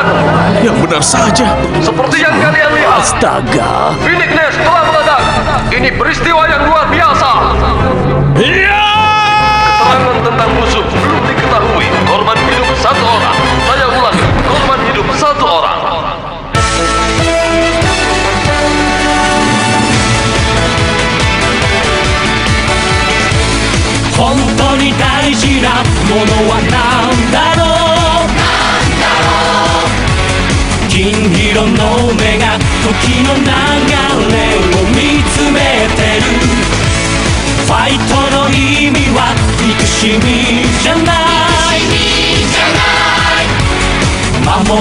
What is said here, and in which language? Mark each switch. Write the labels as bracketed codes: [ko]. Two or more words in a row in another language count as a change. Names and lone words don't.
[id] Yang benar saja. Seperti yang kalian lihat, Astaga. Phoenix Nest telah meledak. Ini peristiwa yang luar biasa. Keterangan tentang musuh belum diketahui. Korban hidup 1 orang. Saya ulangi, korban hidup 1 orang. [ja] Hontouに大事なものは何だろう金色の目が時の流れを見つめてるファイトの意味は憎しみじゃない守